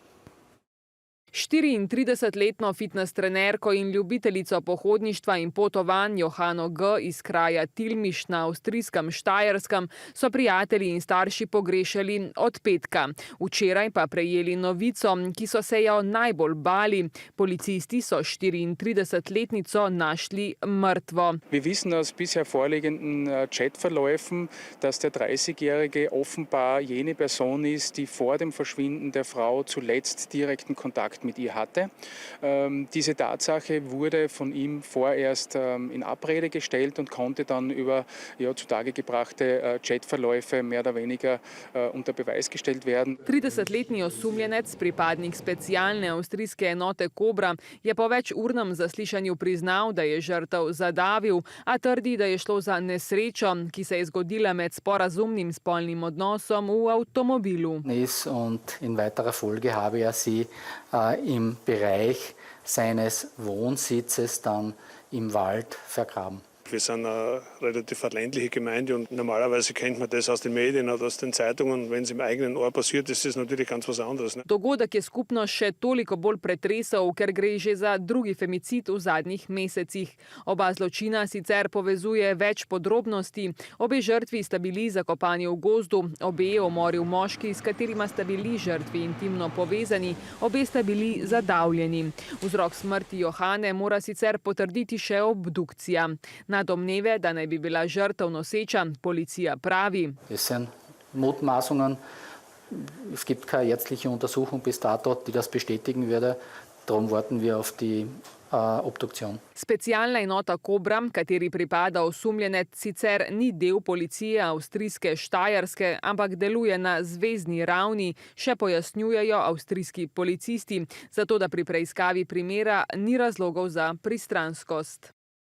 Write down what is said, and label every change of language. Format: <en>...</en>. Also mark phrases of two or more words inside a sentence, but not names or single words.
<sl>34-letno fitness trenerko in ljubiteljico pohodništva in potovanj Johano G. iz kraja Tilmiš na avstrijskem Štajerskem so prijatelji in starši pogrešali od petka. Včeraj pa prejeli novico, ki so se jo najbolj bali. Policisti so 34-letnico našli mrtvo.</sl> <de>Wir wissen aus bisher vorliegenden Chatverläufen, dass der 30-Jährige offenbar jene Person ist, die vor dem Verschwinden der Frau zuletzt direkten Kontakt mit ihr hatte. Diese Tatsache wurde von ihm vorerst in Abrede gestellt und konnte dann über zutage gebrachte Chatverläufe mehr oder weniger unter Beweis gestellt werden.</de> <sl>30-letni osumljenec, pripadnik specialne avstrijske enote Kobra, je po večurnem zaslišanju priznal, da je žrtev zadavil, a trdi, da je šlo za nesrečo, ki se je zgodila med sporazumnim spolnim odnosom v avtomobilu.</sl> <de>In weiterer Folge habe er sie im Bereich seines Wohnsitzes dann im Wald vergraben. Wir sind eine relativ ländliche Gemeinde und normalerweise kennt man das aus den Medien oder aus den Zeitungen. Wenn es im eigenen Ort passiert, ist das natürlich ganz was anderes.</de> <sl>Dogodek je skupno še toliko bolj pretresel, ker gre že za drugi femicid v zadnjih mesecih. Oba zločina sicer povezuje več podrobnosti. Obe žrtvi sta bili zakopani v gozdu, obe je umoril moški, s katerima sta bili žrtvi intimno povezani, obe sta bili zadavljeni. Vzrok smrti Johane mora sicer potrditi še obdukcija. Na domneve, da naj bi bila žrtev noseča, policija pravi.</sl> <de>Es sind Mutmaßungen. Es gibt keine ärztliche Untersuchung bis dato, die das bestätigen würde. Darum warten wir auf die Obduktion.</de> <sl>Specialna enota Kobra, kateri pripada osumljenec, sicer ni del policije avstrijske Štajerske, ampak deluje na zvezni ravni, še pojasnjujejo avstrijski policisti, zato da pri preiskavi primera ni razlogov za pristranskost.</sl>